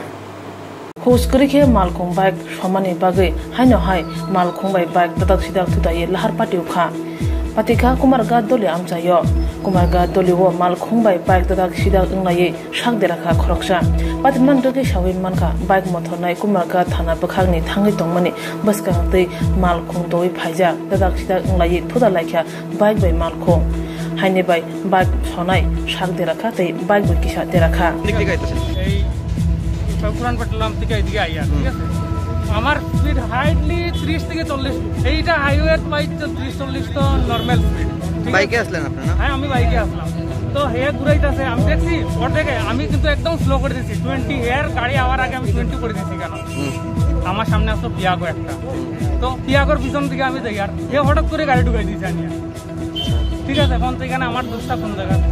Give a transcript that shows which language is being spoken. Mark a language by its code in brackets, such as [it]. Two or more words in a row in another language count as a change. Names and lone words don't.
[trp] Muskureke malkong bai samani bagai haino hai malkong bai bai darak sida totai lahar patiu kha Patika kumarga doli amsayo kumarga doli wo malkhung bai bike dadak sida ngnaye sak deraka khoroksa patman doge shawin manka bike mothonai kumarga thana bakhagni thangai tongmani baska tei malkhung doi phaija dadak sida nglaye thoda laikha bike bai malkhung haine bai bike sonai sak deraka tei bike bai kisa deraka [bn] এই পুরান পেট্রোলাম থেকে এদিকে আইয়া ঠিক আছে আমার স্পিড হাইটলি 30 থেকে 40 এইটা [en] highway bike [bn] 30-40 তো [en] normal speed [bn] বাইকে আসলেন আপনারা হ্যাঁ আমি বাইকে আসলাম তো হে ঘুরাইতেছে আমি দেখছি ওর থেকে আমি কিন্তু একদম স্লো করে দিয়েছি 20 এর গাড়ি আওয়ার আগে আমি 20 করে দিয়েছি কেন আমার সামনে আসলো পিয়াগো একটা তো পিয়াগোর পিছন থেকে আমি দেখি আর হে হঠাৎ করে গাড়ি ঢুকাই দিয়েছে আমি ঠিক আছে এখন সেখানে আমার দোষটা কোন জায়গা